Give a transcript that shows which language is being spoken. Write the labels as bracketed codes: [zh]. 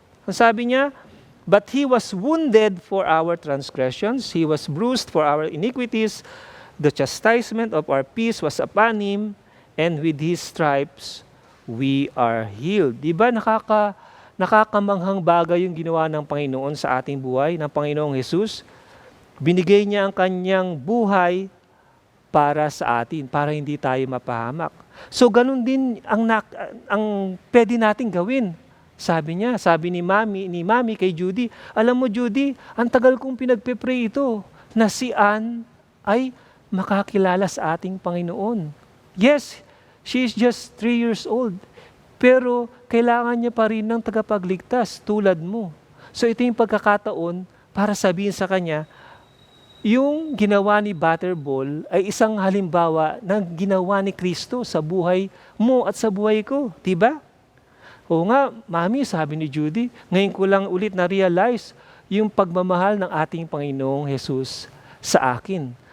[tl] Ang sabi niya, [en] but He was wounded for our transgressions, He was bruised for our iniquities, the chastisement of our peace was upon Him, and with His stripes we are healed. [tl] Di ba nakakamanghang bagay yung ginawa ng Panginoon sa ating buhay, ng Panginoong Jesus? Binigay niya ang kanyang buhay para sa atin, para hindi tayo mapahamak. So ganun din ang pwede nating gawin. Sabi niya, sabi ni mami kay Judy, alam mo Judy, ang tagal kong pinagpe-pray ito na si Ann ay makakilala sa ating Panginoon. [en] Yes, she is just 3 years old. [tl] Pero kailangan niya pa rin ng tagapagligtas tulad mo. So ito yung pagkakataon para sabihin sa kanya, yung ginawa ni Butterball ay isang halimbawa ng ginawa ni Kristo sa buhay mo at sa buhay ko. Diba? Oo nga, mami, sabi ni Judy, ngayon ko lang ulit na-realize yung pagmamahal ng ating Panginoong Jesus sa akin.